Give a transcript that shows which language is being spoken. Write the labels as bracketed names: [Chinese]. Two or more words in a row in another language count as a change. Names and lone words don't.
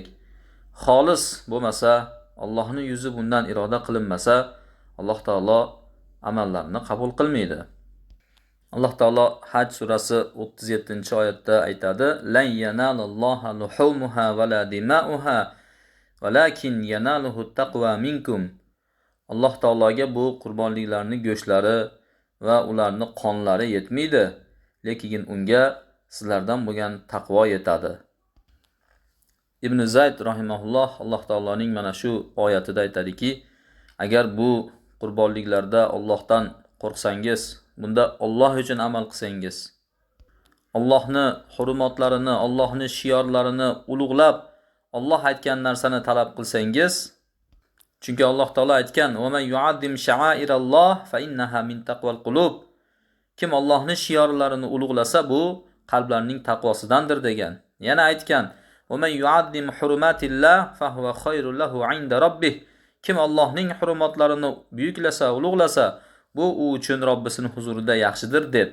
[Uzbek] Xolis bo'lmasa, Allohning yuzi bundan iroda qilinmasa, Alloh taolo amallarni qabul qilmaydi. Alloh taolo Haj surasi 37-oyatda aytadi: [Arabic] "لن ينال الله لحومها ولا دماؤها, ولكن يناله التقوى منكم." [Uzbek] Alloh taologa bu qurbonliklarning go'shtlari va ularning qonlari yetmaydi, lekin unga sizlardan bo'lgan taqvo yetadi. Ibn Zayd rahimahulloh Alloh taoloning mana shu oyatida aytadiki, agar bu qurbonliklarda Allohdan qo'rqsangiz, bunda Alloh uchun amal qilsangiz, Allohning hurmatlarini, Allohning shiorlarini ulug'lab, Alloh aytgan narsani talab qilsangiz, chunki Alloh taolo aytgan: [Arabic] "ومن يعظم شعائر الله فإنها من تقوى القلوب." [Uzbek] Kim Allohning shiorlarini ulug'lasa, bu qalblarning taqvosidandir degan. Yana aytgan: [Arabic] "ومن يعظم حرمات الله فهو خير له عند ربه." [Uzbek] Kim Allohning hurmatlarini buyuklasa, ulug'lasa, bu u uchun Robbisining huzurida yaxshidir deb.